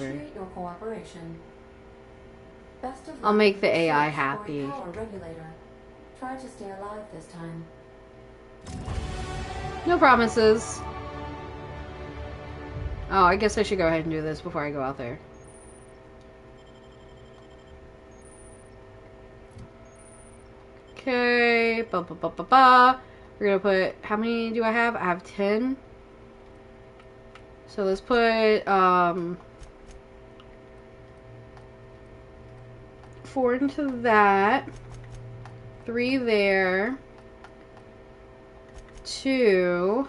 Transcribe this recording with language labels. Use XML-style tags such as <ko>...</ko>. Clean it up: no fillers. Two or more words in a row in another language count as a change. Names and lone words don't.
<en>appreciate your cooperation. Best of luck I'll make with the your AI search for a happy. power regulator. Try to stay alive this time. No promises. Oh, I guess I should go ahead and do this before I go out there. Okay. Ba ba ba ba ba. We're gonna put, how many do I have? I have 10. So let's put 4 into that. 3 there. 2.</en>